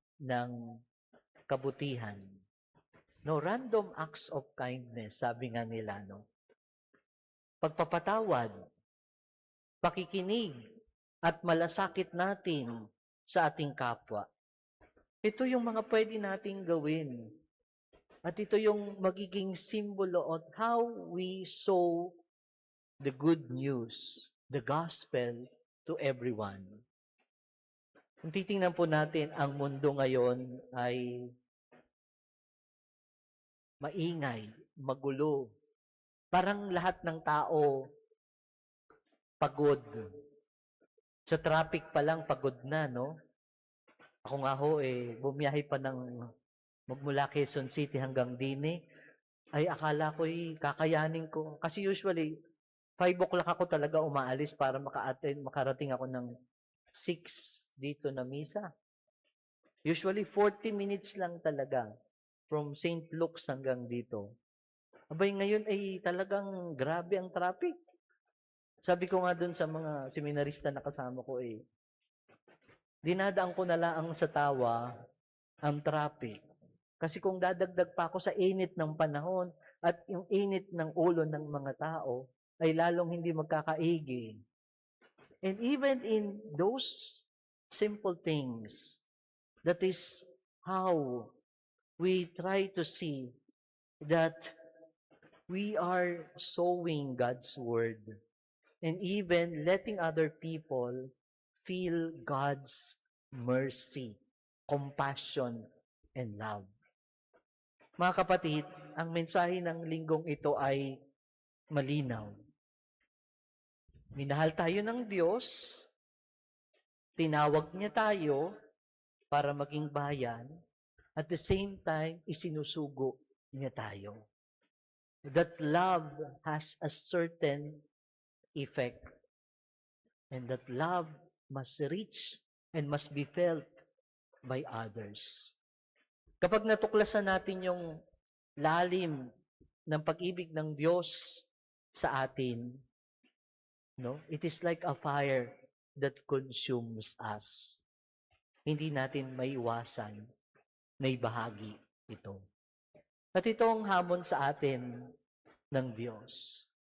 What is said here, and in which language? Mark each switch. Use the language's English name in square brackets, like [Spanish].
[Filipino] ng kabutihan. No, [English] random acts of kindness, [Filipino] sabi nga nila, no? Pagpapatawad, pakikinig, at malasakit natin sa ating kapwa. Ito yung mga pwede nating gawin. At ito yung magiging simbolo [English] of how we sow the good news, the gospel to everyone. [Filipino] Kung titingnan po natin, ang mundo ngayon ay maingay, magulo. Parang lahat ng tao pagod. Sa traffic pa lang, pagod na, no? Ako nga ho, bumiyahe pa ng magmula Quezon City hanggang Dine, ay akala ko'y kakayanin ko. Kasi usually, 5 o'clock ako talaga umaalis para makarating ako ng 6 dito na misa. Usually, 40 minutes lang talaga from St. Luke's hanggang dito. Abay, ngayon ay talagang grabe ang traffic. Sabi ko nga dun sa mga seminarista na kasama ko, dinadaan ko na lang sa tawa ang traffic. Kasi kung dadagdag pa ako sa init ng panahon at yung init ng ulo ng mga tao, ay lalong hindi magkakaigi. [English] And even in those simple things, that is how we try to see that we are sowing God's word and even letting other people feel God's mercy, compassion, and love. [Filipino] Mga kapatid, ang mensahe ng linggong ito ay malinaw. Minahal tayo ng Diyos, tinawag niya tayo para maging bayan, [English] at the same time, [Filipino] isinusugo niya tayo. [English] That love has a certain effect. And that love must reach and must be felt by others. [Filipino] Kapag natuklasan natin yung lalim ng pag-ibig ng Diyos sa atin, no? [English] It is like a fire that consumes us. [Filipino] Hindi natin maiwasan na ibahagi ito. At ito ang hamon sa atin ng Diyos.